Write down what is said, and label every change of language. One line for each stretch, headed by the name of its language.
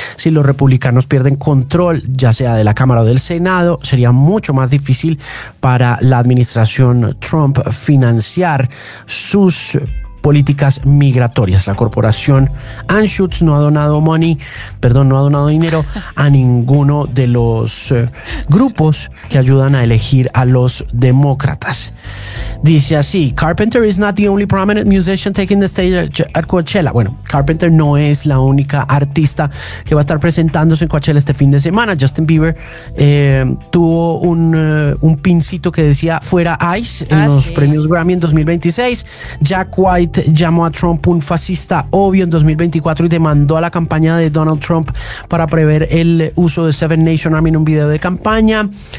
Spanish: Si los republicanos pierden control, ya sea de la Cámara o del Senado, sería mucho más difícil para la administración Trump financiar sus políticas migratorias. La corporación Anschutz no ha donado dinero a ninguno de los grupos que ayudan a elegir a los demócratas. Dice así:
English: Carpenter is not the only prominent musician taking the stage at Coachella.
Spanish: Bueno, Carpenter no es la única artista que va a estar presentándose en Coachella este fin de semana. Justin Bieber tuvo un pincito que decía fuera ICE en los premios Grammy en 2026. Jack White llamó a Trump un fascista obvio en 2024 y demandó a la campaña de Donald Trump para prever el uso de Seven Nation Army en un video de campaña.